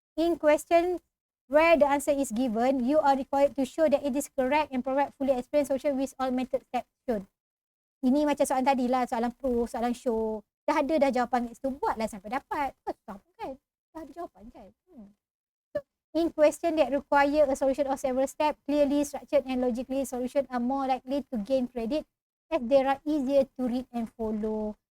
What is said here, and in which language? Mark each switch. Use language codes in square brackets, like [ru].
[en] In question where the answer is given, you are required to show that it is correct and provide fully explained solution with all method steps shown. [ms] Ini macam soalan tadi lah, soalan proof, soalan show. Dah ada jawapan kat situ, buatlah sampai dapat. Susah pun kan? Dah ada jawapan kan? [en] So, in question that require a solution of several steps, clearly structured and logically, solution are more likely to gain credit as they are easier to read and follow.